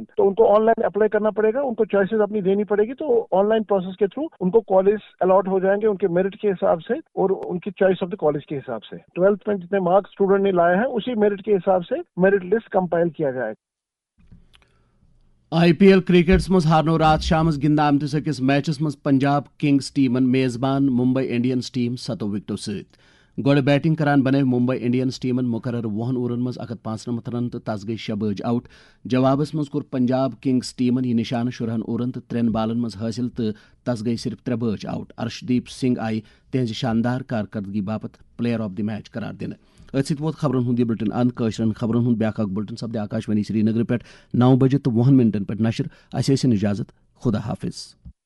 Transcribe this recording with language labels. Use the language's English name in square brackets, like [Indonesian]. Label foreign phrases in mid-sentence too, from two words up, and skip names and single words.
[Urdu] تو ان کو [English] online apply [Urdu] کرنا پڑے گا، ان کو چوائسیز اپنی دینی پڑے گی. تو [English] online process [Urdu] کے تھرو ان کو کالج الاٹ ہو جائیں گے ان کے میرٹ کے حساب سے اور ان کی [English] choice of the college [Urdu] کے حساب سے. 12th میں جتنے مارکس اسٹوڈنٹ نے لائے ہیں اسی میرٹ کے حساب سے [English] merit list [Urdu] کمپائل کیا جائے گا. [Kashmiri] IPL کرکٹس مز ہارنو رات شام گندن آمتس أکس میچس مز پنجاب کنگز ٹیمن میزبان ممبئی انڈینز ٹیم 7 وکٹو ست گوڑ بیٹنگ کران بنو ممبئی انڈینز ٹیمن مقرر 20 اوورن مز 195 رن تو تس گئی 6 بج آؤٹ. جوابس مز کور پنجاب کنگز ٹیمن یہ نشانہ 14 اوورن تو 3 بالن مز حاصل تو تس گئی صرف 3 بج آؤٹ. ارشدیپ سنگھ آئی تہذ شاندار کارکردگی باپت [English] player of the match [Kashmiri] قرار دن. ات ست ووت خبرن ہند یہ بلٹن اند قشرن خبرن ہند بیاکھ بلٹن سپدِ آکاش وانی سری نگر پہ 9 بجے تو 20 منٹن پہ نشر. اس اجازت خدا حافظ.